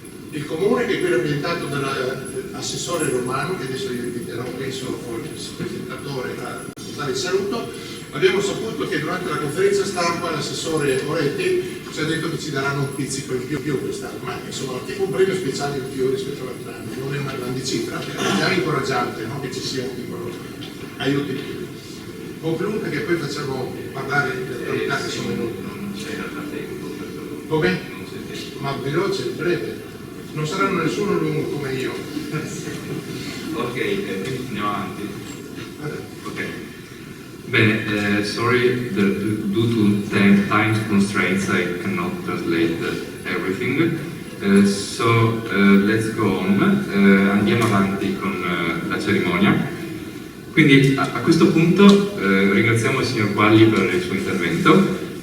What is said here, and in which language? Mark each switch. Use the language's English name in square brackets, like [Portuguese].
[Italian] Il comune, che è quello rappresentato dall'assessore Romano, che adesso io inviterò, penso, il presentatore a dare il saluto, abbiamo saputo che durante la conferenza stampa l'assessore Moretti ci ha detto che ci daranno un pizzico in più quest'anno, ma insomma tipo un premio speciale in più rispetto all'altro anno, non è una grande cifra, è già incoraggiante, no? Che ci sia un piccolo aiuto in più. Concludo che poi facciamo parlare delle autorità che sono venute. Non c'è da tempo. Come? Ma veloce, breve. Non saranno nessuno lungo come io. Ok, quindi andiamo avanti. Ok. [English] Bene, sorry, due to time constraints I cannot translate everything. So let's go on. [Italian] Andiamo avanti con la cerimonia. Quindi a questo punto ringraziamo il signor Quagli per il suo intervento.